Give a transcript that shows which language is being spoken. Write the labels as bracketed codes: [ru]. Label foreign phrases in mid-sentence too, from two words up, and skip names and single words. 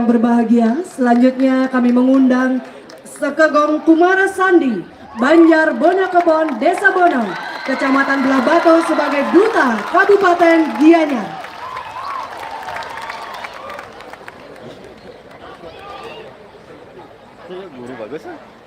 [id] berbahagia, selanjutnya kami mengundang Sekegong Kumara Sandi, Banjar Bonakebon, Desa Bono, Kecamatan Belah Batu sebagai Duta Kabupaten Gianyar. Guru bagus ah.